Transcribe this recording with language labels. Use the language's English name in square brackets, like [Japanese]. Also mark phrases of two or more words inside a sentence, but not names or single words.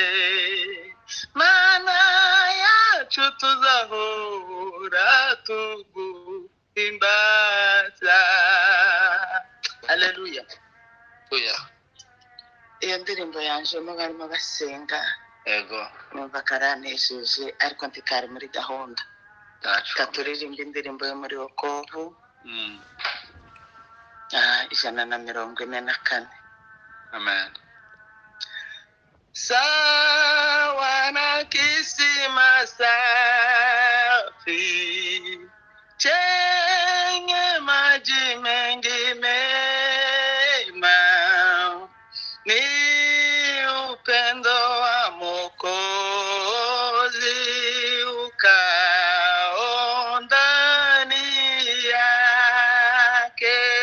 [Kinyarwanda] Mana yacu, tuzahora tuguhimbaza. Haleluya. Iyo ndirimbo yanjemo barimo basenga, yego, numva karanejeje, ariko ntikari muri gahunda. Katuririmba indirimbo yo muri Wokovu 144. Amen. [Swahili] Sawa na kisima safi chenye maji mengi mema, ni upendo wa Mwokozi ukao ndani yake.